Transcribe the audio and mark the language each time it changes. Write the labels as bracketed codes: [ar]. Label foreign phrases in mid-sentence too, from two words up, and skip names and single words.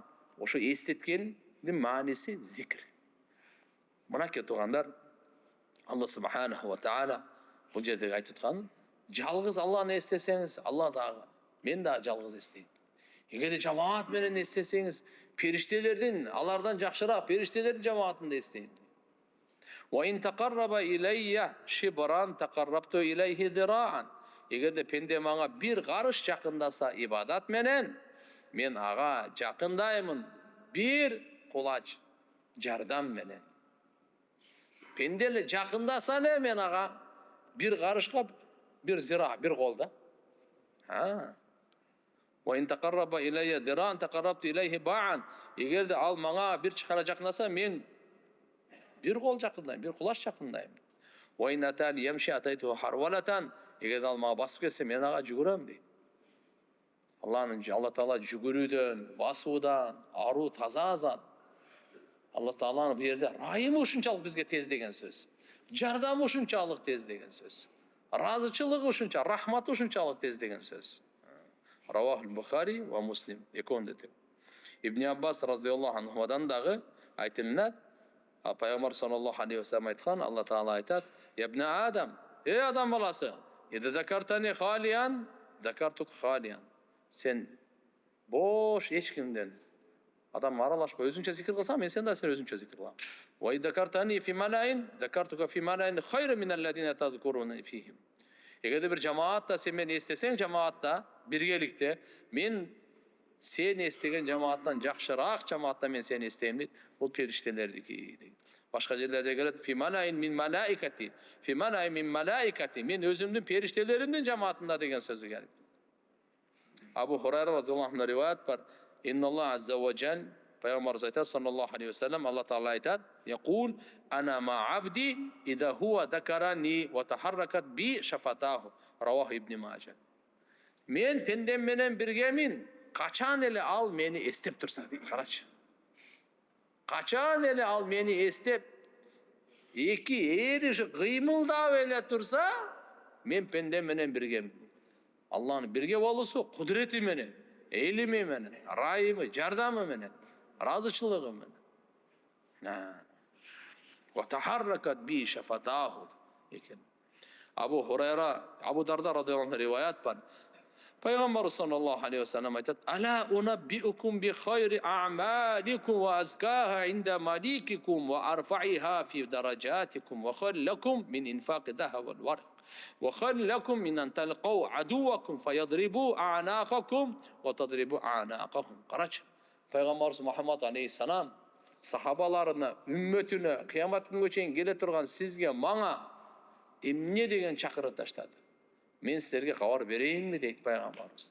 [ky] Ошо эстеткендин мааниси зикир. Мынакей туугандар, Алла [ar] سبحانه وتعالى [ky] бул жерде айтып аткан, жалгыз Алланы эстесеңиз, Алла дагы, мен дагы жалгыз эстейм. Эгерде жамаат менен эстесеңиз, периштелердин, алардан жакшыраак периштелердин жамаатында эстейм. [ar] وإن تقرب إلي شبرا تقربت إليه ذراعا. [ky] Эгерде пенде мага бир карыш жакындаса ибадат менен, мен ага жакындаймын бир кулач жардам менен. Пенде эле жакындаса эле мен ага бир карышка бир зира, бир кол да. [ar] وإن تقرب إلي ذراعا تقربت إليه باعا. [ky] Эгерде ал мага бир чакара жакындаса, мен бир кол жакындайм, бир кулач жакындайм. [ar] وإن أتاني يمشي أتيته هرولة. [ky] Эгерде ал мага басып келсе, мен ага жүгүрөм дейт. Алла Таала жүгүрүүдөн, басуудан аруу таза зат. Алла Тааланын бу жерде райымы ушунчалык бизге тез деген сөз. Жардамы ушунчалык тез деген сөз. Разычылыгы ушунча, рахматы ушунчалык тез деген сөз. [ar] رواه البخاري ومسلم [ky] эконде деп. Ибн Аббас [ar] رضي الله عنه [ky] дагы айтылат. Пайгамбар [ar] صلى الله عليه وسلم [ky] айткан, Алла Таала айтат: [ar] "يا ابن آدم, [ky] эй адам баласы, [ar] إذا ذكرتني خاليا ذكرتك خاليا." [ky] Сен бош эч кимден адам аралашпай өзүңчө зикир кылсаң, мен сен да сен өзүңчө зикир кылам. [ar] وإذا ذكرتني في ملإ ذكرتك في ملإ خير من الذين تذكرون فيهم. [ky] Эгерде бир жамаатта сен мени эстесең, жамаатта, биргеликте, мен сен эстеген жамааттан жакшыраак жамаатта мен сени эстейм дейт. Бул периштелердики дейт. Башка жерлерде келет: [ar] "في ملإ من ملائكتي في ملإ من ملائكتي." [ky] Мен өзүмдүн периштелеримдин жамаатында деген сөзү келет. Абу Хурайра [ar] رضي الله عنه [ky] риваят бар. [ar] إن الله عز وجل, [ky] пайгамбар айтат [ar] صلى الله عليه وسلم, [ky] Алла Таала айтат: [ar] "يقول أنا مع عبدي إذا هو ذكرني وتحركت بي شفتاه." رواه ابن ماجه. [ky] Мен пендем менен биргемин, качан эле ал мени эстеп турса дейт. Карачы. Качан эле ал мени эстеп, эки эриş кыймылдап эле турса, мен пендем менен биргемин. Алланын бирге болуусу кудурети менен, элими менен, райымы, жардамы менен, разычылыгы менен. [ar] وتحركت بي شفتاه экен. [ky] Абу Хурайра, Абу Дарда [ar] رضي الله عنه [ky] риваят бар. [ar] Пайгамбар صلى الله عليه وسلم ألا أنبئكم بخير أعمالكم وأزكاها عند مليككم وأرفعها في درجاتكم وخير لكم من إنفاق الذهب والورق وخير لكم من أن تلقوا عدوكم فيضربوا أعناقكم وتضربوا أعناقهم." Карачы. [ky] Пайгамбар Мухаммад алейхиссалам сахабаларына, үммөтүнө кыямат күнгө чейин келе турган сизге, мага эмне деген чакырып таштады. Мен силерге кабар берейинби дейт пайгамбарыбыз.